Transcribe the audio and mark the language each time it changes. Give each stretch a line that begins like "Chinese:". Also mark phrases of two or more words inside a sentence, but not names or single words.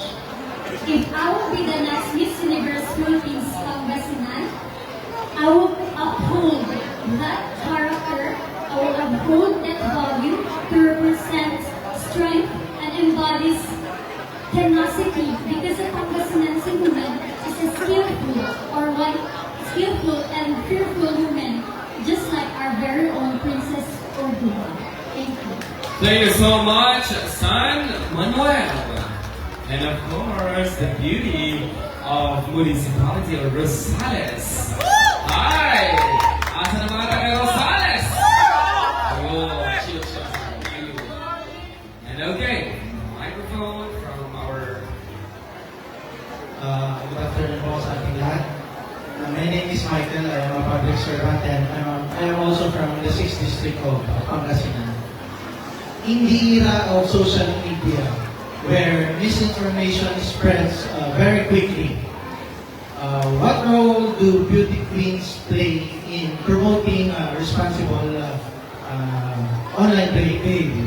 English: If I will be the next Miss Universe Philippines Pangasinan, I will uphold that character, I will uphold that value to represent strength and embodies tenacity, because a Pangasinense woman is a skillful and fearful woman, just like our very own Princess Ordua. Thank you. Thank you so much, San Manuel. And of course, the beauty of Municipality of Rosales.
Cebuano: Hi! Asa na mga taga Rosales?
English: Oh, chill. And okay, microphone from our... Good afternoon
Filipino: po sa ating lahat.
English: My name is Michael. I am a public servant and I am also from the 6th District of Pangasinan. In the era of social media, where misinformation spreads very quickly, what role do beauty queens play in promoting responsible online behavior?